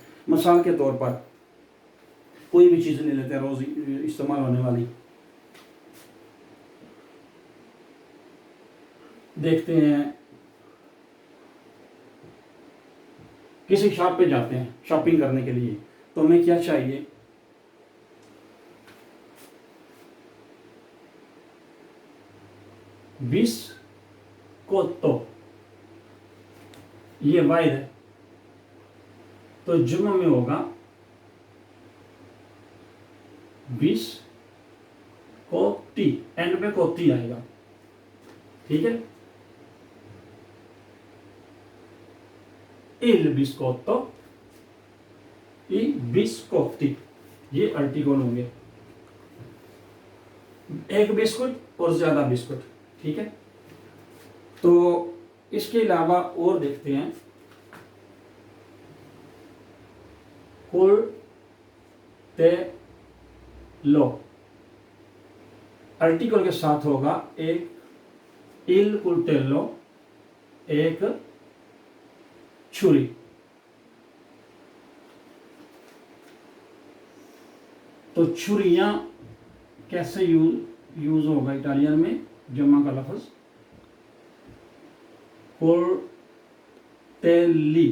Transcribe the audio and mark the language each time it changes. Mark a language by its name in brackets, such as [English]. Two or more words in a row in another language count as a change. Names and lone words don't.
[Urdu] مثال کے طور پر کوئی بھی چیز لے لیتے ہیں روز استعمال ہونے والی، دیکھتے ہیں کسی شاپ پہ جاتے ہیں شاپنگ کرنے کے لیے، تو ہمیں کیا چاہیے، بسکوتو، یہ واحد ہے. تو جمع میں ہوگا بسکوٹی، اینڈ پہ کوتی آئے گا. ٹھیک ہے, [Italian] il biscotto, i biscotti, [Urdu] یہ آرٹیکل ہوں گے، ایک بسکٹ اور زیادہ بسکٹ. ٹھیک ہے، تو اس کے علاوہ اور دیکھتے ہیں، coltello، آرٹیکل کے ساتھ ہوگا ایک [Italian] il coltello, [Urdu] ایک چھری. تو چھریاں کیسے یوز ہوگا اٹالین میں، جمع کا لفظ کولٹیلی.